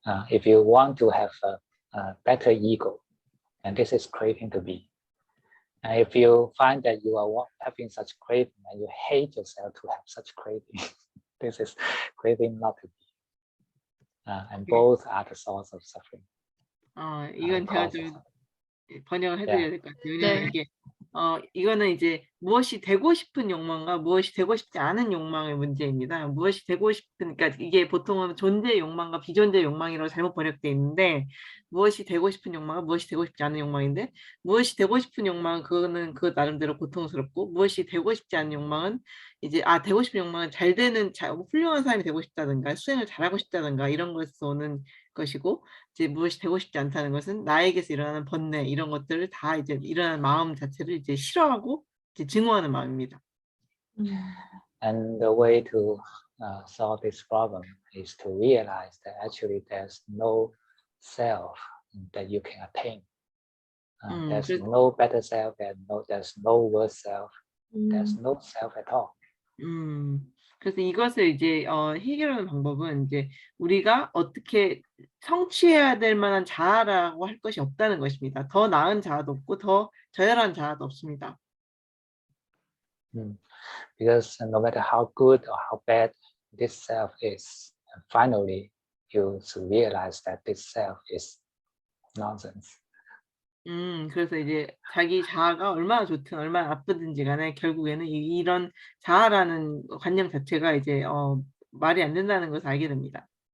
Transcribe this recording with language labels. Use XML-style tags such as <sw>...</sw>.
<en>If you want to have a better ego, and this is craving to be. And if you find that you are having such craving and you hate yourself to have such craving, this is craving not to be. And both are the source of suffering.</en> <ko>이건 제가 좀 번역을 해드려야 될 것 같아요. 왜냐면 이게 이거는 이제 무엇이 되고 싶은 욕망과 무엇이 되고 싶지 않은 욕망의 문제입니다. 무엇이 되고 싶은, 그러니까 이게 보통은 존재 욕망과 비존재 욕망이라고 잘못 번역되어 있는데, 무엇이 되고 싶은 욕망은 무엇이 되고 싶지 않은 욕망인데, 무엇이 되고 싶은 욕망은 그거는 그 나름대로 고통스럽고, 무엇이 되고 싶지 않은 욕망은 이제 되고 싶은 욕망은 잘 되는 훌륭한 사람이 되고 싶다든가 수행을 잘하고 싶다든가 이런 것에서 오는 것이고, 이제 무엇이 되고 싶지 않다는 것은 나에게서 일어나는 번뇌 이런 것들을 다 이제 일어나는 마음 자체를 이제 싫어하고 이제 증오하는 마음입니다.</ko> <en>And the way to solve this problem is to realize that actually there's no self that you can attain. There's no better self, there's no worse self, there's no self at all.</en> <ko>그래서 이것을 이제 해결하는 방법은 이제 우리가 어떻게 성취해야 될 만한 자아라고 할 것이 없다는 것입니다. 더 나은 자아도 없고 더 저열한 자아도 없습니다.</ko> <en>Because no matter how good or how bad this self is, finally you should realize that this self is nonsense.</en> <ko>그래서 이제 자기 자아가 얼마나 좋든 얼마나 나쁘든지 간에 결국에는 이런 자아라는 관념 자체가 이제 말이 안 된다는 것을 알게 됩니다.</ko>